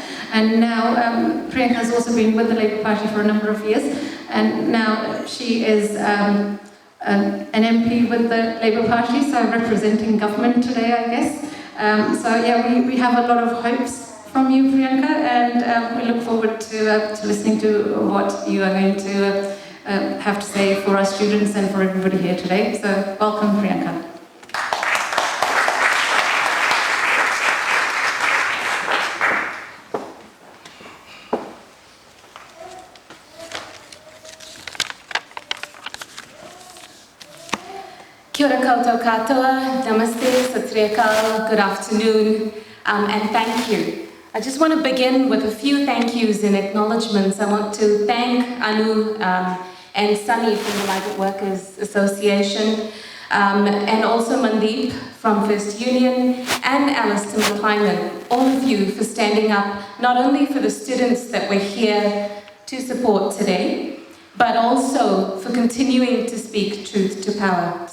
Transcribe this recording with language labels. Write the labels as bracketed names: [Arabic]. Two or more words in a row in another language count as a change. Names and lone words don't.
[English] And now Priyanka has also been with the Labour Party for a number of years, and now she is an MP with the Labour Party, so representing government today, I guess. So yeah, we have a lot of hopes from you, Priyanka, and we look forward to listening to what you are going to have to say for our students and for everybody here today. So welcome, Priyanka. [Māori] Kia ora koutou katoa, [English] namaste, [Punjabi] ਸਤ ਸ੍ਰੀ ਅਕਾਲ, [English] good afternoon, and thank you. I just want to begin with a few thank yous and acknowledgements. I want to thank Anu and Sunny from the Migrant Workers Association, and also Mandeep from First Union, and Alistair McClyman, all of you for standing up not only for the students that we're here to support today, but also for continuing to speak truth to power.